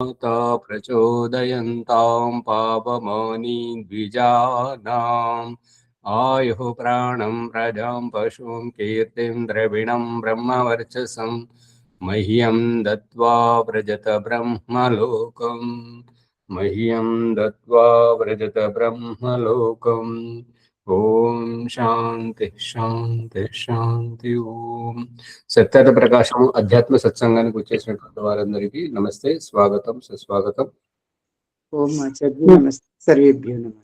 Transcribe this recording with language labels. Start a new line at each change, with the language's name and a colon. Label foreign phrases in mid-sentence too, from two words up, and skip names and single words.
Sanskrit: प्रचोदयन्तां पापमानी द्विजानाम् आयुः प्राणं प्रजां पशुं कीर्तिं द्रविणं ब्रह्मवर्चसं मह्यं दत्त्वा व्रजत ब्रह्मलोकम् ఓం శాంతి శాంతి శాంతి.
Telugu: ఓం సత్యత ప్రకాశము అధ్యాత్మ సత్సంగానికి వచ్చేసినటువంటి వారందరికీ నమస్తే, స్వాగతం, సుస్వాగతం.
Sanskrit: ఓం ఆచార్య నమస్తే, సర్వేభ్యో నమః.